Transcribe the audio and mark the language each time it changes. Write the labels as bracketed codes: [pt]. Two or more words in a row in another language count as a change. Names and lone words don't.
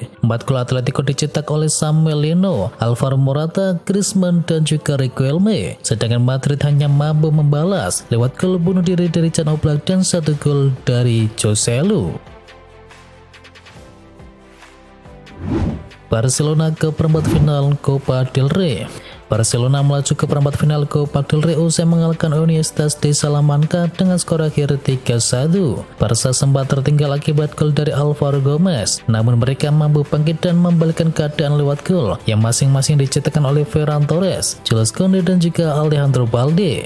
[id] 4 gol Atletico dicetak oleh Samuel Lino, Alvaro Morata, Griezmann dan juga Riquelme. Sedangkan Madrid hanya mampu membalas lewat gol bunuh diri dari Jan Oblak dan 1 gol dari Joselu. Barcelona ke perempat final Copa del Rey. Barcelona melaju ke perempat final Copa del Rey usai mengalahkan Iniesta di Salamanca dengan skor akhir 3-1. Barca sempat tertinggal akibat gol dari Alvaro Gomez, namun mereka mampu bangkit dan membalikkan keadaan lewat gol yang masing-masing dicetakkan oleh Ferran Torres, Jules Koundé dan juga Alejandro Balde.